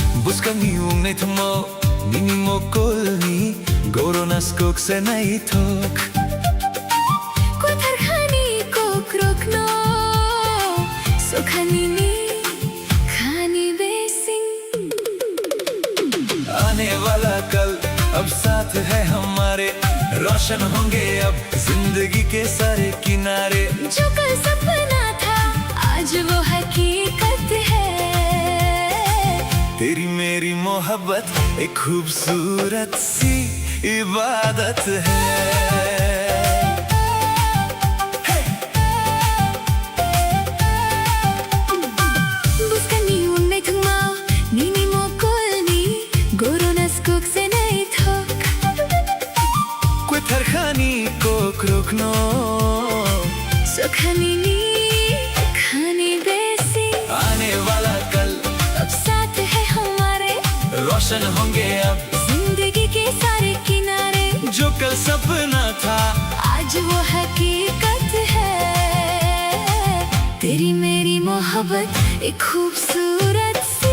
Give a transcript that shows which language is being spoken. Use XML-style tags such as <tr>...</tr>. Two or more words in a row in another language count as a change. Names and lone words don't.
<brx>Buscami unetmo Ninimo kolni Goronas koksenai tok कोथरखानी को क्रोकनो सुखानी नी खानी बेसिंग</brx> <hi>आने वाला कल अब साथ है हमारे रोशन होंगे अब जिंदगी के सारे किनारे जो कल सपना था आज वो हकीकत है तेरी मेरी मोहब्बत एक खूबसूरत सी इबादत है</hi> <brx>Buscami unetmo Ninimo kolni Goronas koksenai tok क्वेथरखानी को क्रोकनो सुखानी नी खानी बेसिंग</brx> <hi>आने वाला कल अब साथ है हमारे रोशन होंगे अब जिंदगी के सारे किनारे जो कल सपना था आज वो हकीकत है तेरी मेरी मोहब्बत एक खूबसूरत सी</hi>